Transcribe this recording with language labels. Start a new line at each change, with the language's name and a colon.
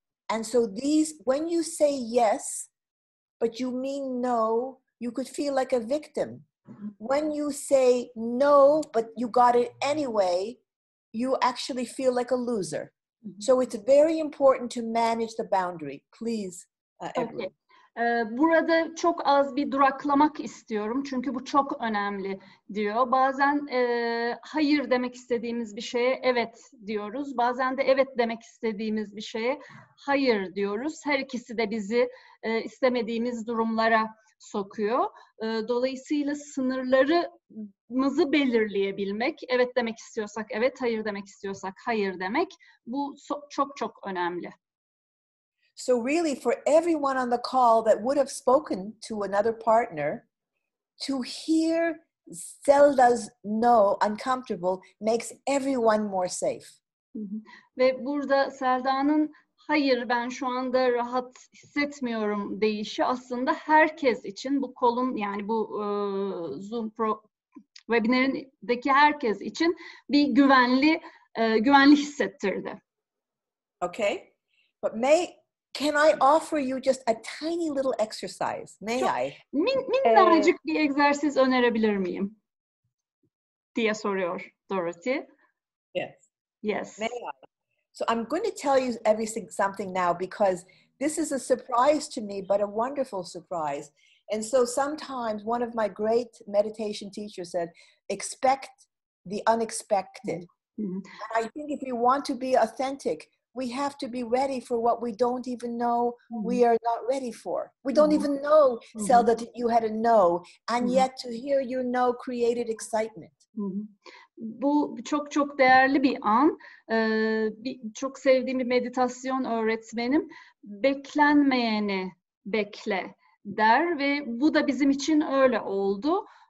English: And so when you say yes but you mean no, you could feel like a victim. When you say no but you got it anyway, you actually feel like a loser. So it's very important to manage the boundary. Please, everyone.
Turkish: Burada çok az bir duraklamak istiyorum çünkü bu çok önemli diyor. Bazen hayır demek istediğimiz bir şeye evet diyoruz. Bazen de evet demek istediğimiz bir şeye hayır diyoruz. Her ikisi de bizi istemediğimiz durumlara sokuyor. Dolayısıyla sınırlarımızı belirleyebilmek, evet demek istiyorsak evet, hayır demek istiyorsak hayır demek, bu çok çok önemli.
English: So really, for everyone on the call that would have spoken to another partner, to hear Zelda's no, uncomfortable, makes everyone more safe.
Turkish: Ve burada Selda'nın hayır ben şu anda rahat hissetmiyorum deyişi aslında herkes için, bu kolun yani bu Zoom webinarındaki herkes için bir güvenli hissettirdi.
English: Okay, but can I offer you just a tiny little exercise? May I?
Turkish: Minnacık bir egzersiz önerebilir miyim? Diye soruyor Dorothy.
English: Yes. Yes. May I? So I'm going to tell you something now because this is a surprise to me, but a wonderful surprise. And so sometimes one of my great meditation teachers said, expect the unexpected. Mm-hmm. And I think if you want to be authentic, we have to be ready for what we don't even know we are not ready for. We don't even know, Zelda, that you had a no, and yet to hear your no created excitement.
Turkish: Bu çok çok değerli bir an. Çok sevdiğim bir meditasyon öğretmenim. Beklenmeyeni bekle der ve bu da bizim için öyle oldu.